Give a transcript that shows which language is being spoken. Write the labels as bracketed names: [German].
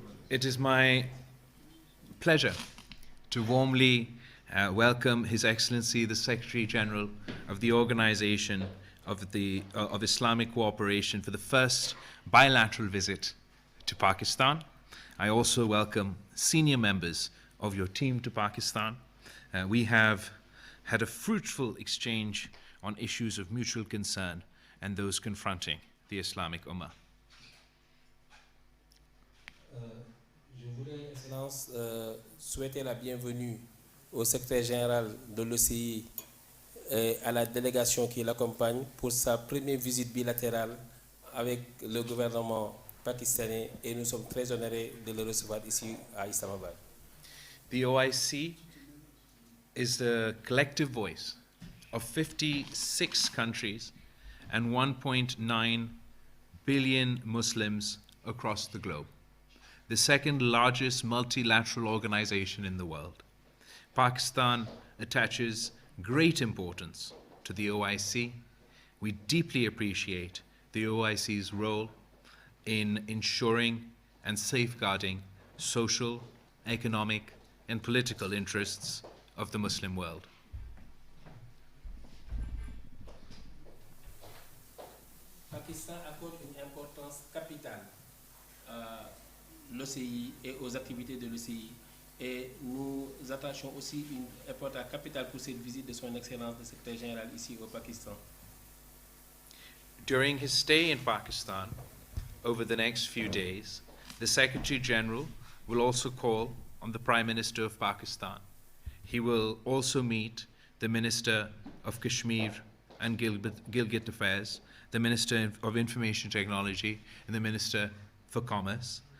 [English] It is my pleasure to warmly welcome His Excellency the Secretary General of the Organization of Islamic Cooperation for the first bilateral visit to Pakistan. I also welcome senior members of your team to Pakistan. We have had a fruitful exchange on issues of mutual concern and those confronting the Islamic Ummah. [French] Je voudrais, Excellence, souhaiter la bienvenue au secrétaire général de l'OCI et à la délégation qui l'accompagne pour sa première visite bilatérale avec le gouvernement pakistanais, et nous sommes très honorés de le recevoir ici à Islamabad. [English] The OIC is the collective voice of 56 countries and 1.9 billion Muslims across the globe, the second largest multilateral organization in the world. Pakistan attaches great importance to the OIC. We deeply appreciate the OIC's role in ensuring and safeguarding social, economic, and political interests of the Muslim world. [French] Pakistan accorde une importance capitale à l'OCI et aux activités de l'OCI. Et nous attachons aussi une importance capitale pour cette visite de son Excellence le Secrétaire Général ici au Pakistan. [English] During his stay in Pakistan, over the next few days, the Secretary General will also call on the Prime Minister of Pakistan. He will also meet the Minister of Kashmir and Gilgit Affairs, the Minister of Information Technology, and the Minister for Commerce.